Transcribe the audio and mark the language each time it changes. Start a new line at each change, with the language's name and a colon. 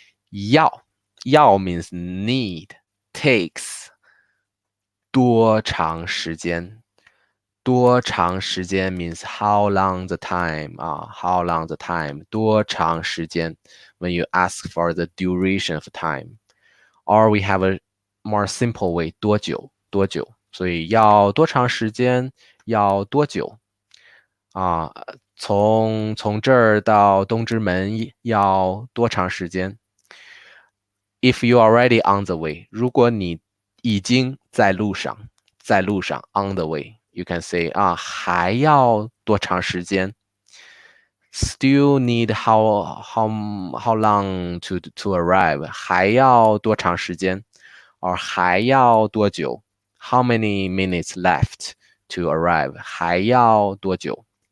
English: 要 means need, takes 多长时间？多长时间 means how long the time, how long the time, 多长时间 when you ask for the duration of time. Or we have a more simple way,
Chinese: 多久，所以要多长时间，要多久从这儿到东直门要多长时间？
English: If you are already on the way,
Chinese: 如果你已经在路上
English: on the way, you can say 还要多长时间 Still need how long to arrive, 还要多长时间 or 还要多久 How many minutes left to arrive, 还要多久